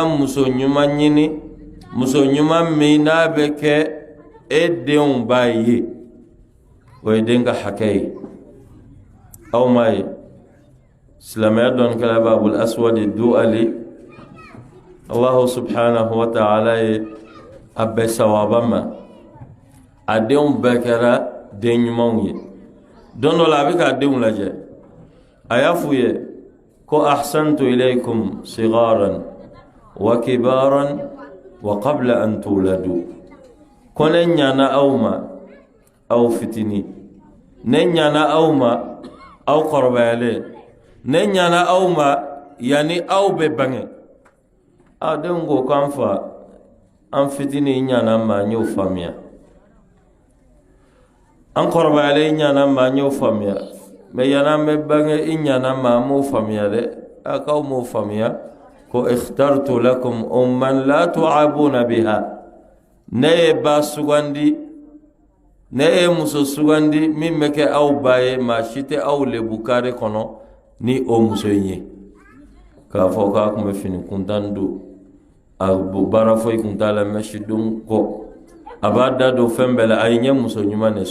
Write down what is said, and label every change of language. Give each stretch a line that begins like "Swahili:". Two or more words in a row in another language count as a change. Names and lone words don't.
Bambara: muso ɲuman ɲini muso ɲuman min n'a bɛ kɛ e denw ba ye o ye den ka hakɛ ye aw ma ye silamɛya dɔnnikɛla b'a bolo Aswad Du'ali
Arabic: الله سبحانه وتعالى
Bambara: ye a bɛɛ sawaba ma a denw bɛɛ kɛra den ɲumanw ye don dɔ la a bɛ k'a denw lajɛ a y'a f'u ye ko
Arabic: أحسنت إليكم صغارا وكبارا وقبل أن تولدوا
Bambara: ko ne ɲana aw ma aw fitini ne ɲana aw ma aw kɔrɔbayalen ne ɲana aw ma yani aw bɛ bange a denw ko k'an fa an fitini ɲana ma n y'o faamuya an kɔrɔbayalen ɲana ma n y'o faamuya mais yani an bɛ bange i ɲana ma an m'o faamuya dɛ a k'aw m'o faamuya ko
Arabic: اخترت لكم أما لا تعابون بها
Bambara: ne ye ba sugandi ne ye muso sugandi min bɛ kɛ aw ba ye maa si tɛ aw lebu kare kɔnɔ ni o muso in ye k'a fɔ k'a kun bɛ fini kuntan don a baara foyi kun t'a la mɛsi don kɔ a b'a da don fɛn bɛɛ la a ye ɲɛ muso ɲuman de